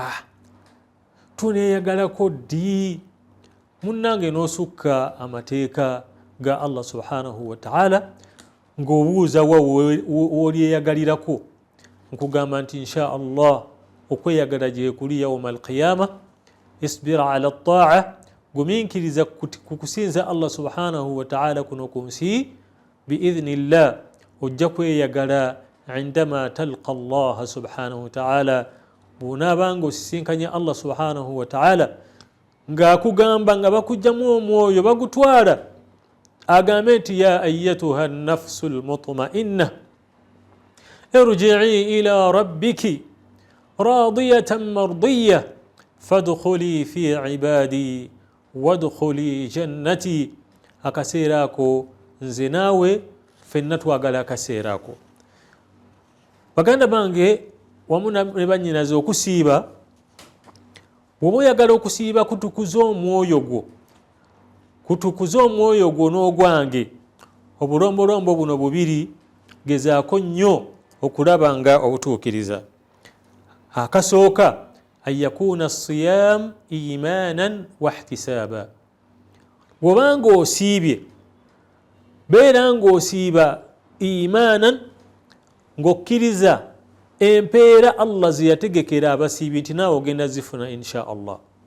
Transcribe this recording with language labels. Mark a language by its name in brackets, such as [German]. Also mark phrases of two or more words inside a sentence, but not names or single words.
[Ganda] Tuneeyagalako ddi? Munnange n'osukka amateeka ga [Arabic] الله سبحانه وتعالى [Ganda] ng'obuuza wa w'olyeyagalirako, nkugamba nti [Arabic] إن شاء الله [Ganda] okweyagala gye kuli [Arabic] يوم القيامة. اصبر على الطاعة, [Ganda] gumiikiriza ku kusinza [Arabic] الله سبحانه وتعالى [Ganda] kuno ku nsi, biidhnillah ojja kweyagala [Arabic] عندما تلقى الله سبحانه وتعالى, [Ganda] bw'onaabanga osisinkanya [Arabic] الله سبحانه وتعالى [Ganda] ng'akugamba nga bakugyamu omwoyo bagutwala, agambe nti [Arabic] يا أيتها النفس المطمئنة ارجعي إلى ربك راضية مرضية فادخلي في عبادي وادخلي جنتي. [Ganda] Akaseera ako nze naawe ffenna twagala akaseera ako. Baganda bange wamu ne bannyinaze, okusiiba, bw'oba oyagala okusiiba, kutukuza omwoyo gwo n'ogwange. Obulombolombo buno bubiri, gezaako nnyo okulaba nga obutuukiriza. Akasooka, [Arabic] أن يكون الصيام إيمانا واحتسابا. [Ganda] Bw'obanga osiibye, beera ng'osiiba imanan, ng'okkiriza empeera Allah ze yategekera abasiibi nti naawe ogenda zifuna [Arabic] إن شاء الله.